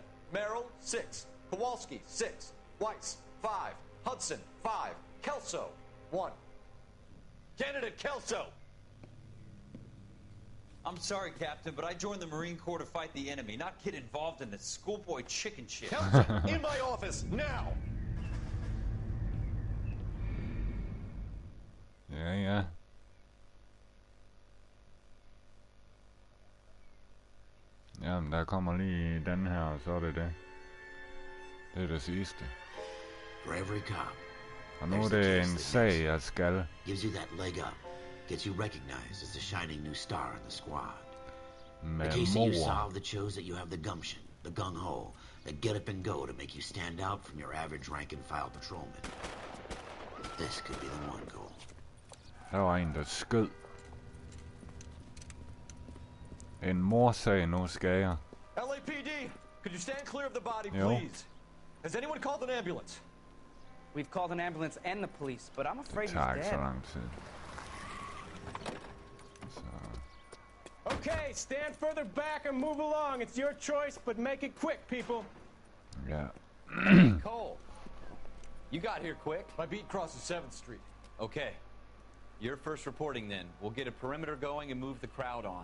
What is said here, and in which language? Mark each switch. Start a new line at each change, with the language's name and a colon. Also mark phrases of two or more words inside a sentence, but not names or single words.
English: Merrill, 6. Kowalski, 6. Weiss, 5. Hudson, 5. Kelso, 1. Candidate Kelso. I'm sorry, Captain, but I joined the Marine Corps to fight the enemy, not get involved in this schoolboy chicken shit. Kelso, in my office, now!
Danish: Ja, ja. Jamen, der kommer lige den her, og så er det det. Det er det sidste.
English: For every cop.
Danish: Og nu er det en sag, jeg skal.
English: Gives you that leg up. Gets you recognized as the shining new star in the squad. The case that you solve that shows that you have the gumption, the gung-ho, that get up and go to make you stand out from your average rank-and-file patrolman. This could be the one goal.
Danish: Her var en, der skød. En morsag, nu skal jeg.
English: LAPD, could you stand clear of the body, please? Has anyone called an ambulance? We've called an ambulance and the police, but I'm afraid he's
Danish: Det tager ikke så
English: dead.
Danish: lang tid. Så.
English: Okay, stand further back and move along. It's your choice, but make it quick, people.
Danish: Ja.
English: Cole, you got here quick. My beat crosses 7th Street. Okay. You're first reporting then. We'll get a perimeter going and move the crowd on.